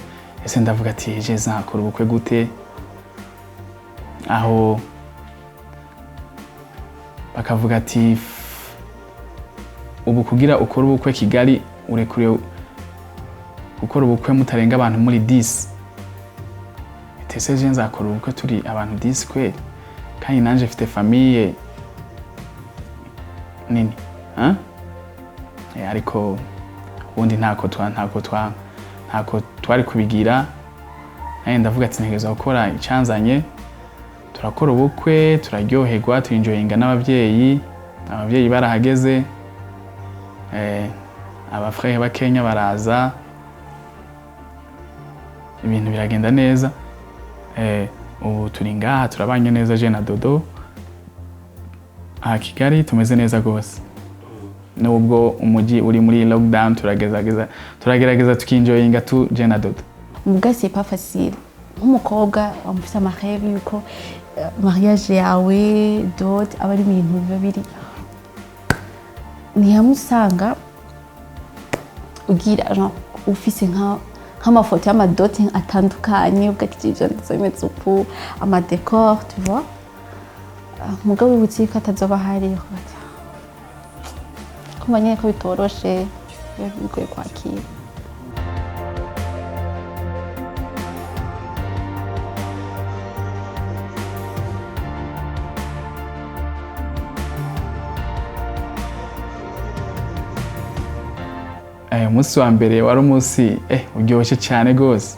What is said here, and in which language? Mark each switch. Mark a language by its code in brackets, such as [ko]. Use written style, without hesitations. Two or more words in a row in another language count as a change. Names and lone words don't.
[rn] Ese ndavuga ati je zakora ubukwe gute? Aho bakavuga ati ubu kugira ukora ubukwe Kigali urekuriye gukora ubukwe mutarenga abantu muri 10. Ese je nzakora ubukwe turi abantu 10 kweli? Kandi nanje mfite famille nini, ariko ubundi ntako twari kubigira. Naye ndavuga ati ntegeza gukora icyanzanye, turakora ubukwe, turaryoherwa, tuenjoyinga n'abavyeyi. Abavyeyi barahageze, abafrère bakenya baraza, ibintu biragenda neza. Ubu turi ngaha turabanye neza je na Dodo aha Kigali, tumeze neza gose. Nubwo umuji uri muri lockdown turagerageza tukinjoyinga tu je na Dodo. [fr] Muga c'est pas facile. [rn] Nk'umukobwa wamufise amahebe yuko mariage yawe Dodo aba ari ibintu biba biri ntiyamusanga ugira genre ufise nk'amafoto y'amadote atandukanye ugatije ndazometse uku amadecor [fr] tu vois. [rn] Mugabo wibutse ko atazoba hari kumva nyine ko bitoroshe bigoye kwakira. Umunsi wa mbere wari umunsi uryoshye cyane gose.